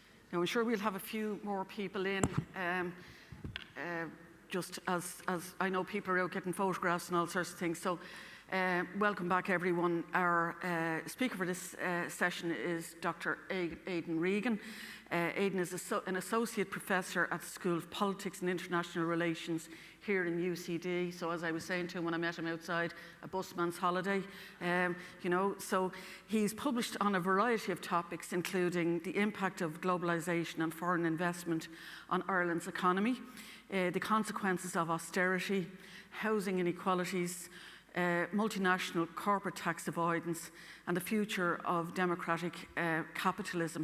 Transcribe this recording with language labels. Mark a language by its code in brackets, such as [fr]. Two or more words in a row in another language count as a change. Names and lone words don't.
[en] Now, I'm sure we'll have a few more people in, just as I know people are out getting photographs and all sorts of things. So welcome back, everyone. Our speaker for this session is Dr. Aidan Regan. Aidan is an associate professor at the School of Politics and International Relations here in UCD. So as I was saying to him when I met him outside, a busman's holiday, you know. So he's published on a variety of topics, including the impact of globalization and foreign investment on Ireland's economy, the consequences of austerity, housing inequalities, multinational corporate tax avoidance, and the future of democratic capitalism.